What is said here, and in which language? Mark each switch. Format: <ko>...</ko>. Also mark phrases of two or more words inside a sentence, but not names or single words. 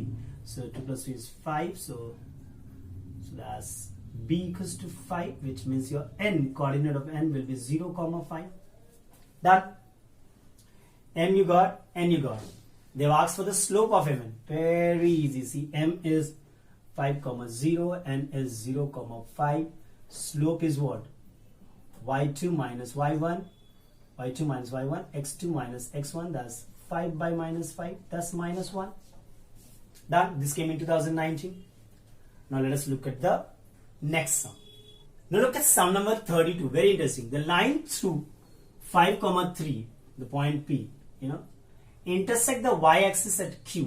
<en>So 2 plus 3 is 5, so that's b equals to 5, which means your n, coordinate of n will be 0 comma 5. Done. M you got, n you got. They've asked for the slope of mn. Very easy. See, m is 5 comma 0, n is 0 comma 5. Slope is what? y2 minus y1, y2 minus y1, x2 minus x1, that's 5 by minus 5, that's minus 1. Done. This came in 2019. Now let us look at the next sum. Now look at sum number 32. Very interesting. The line through 5 comma 3, the point P, intersect the y-axis at Q.</en>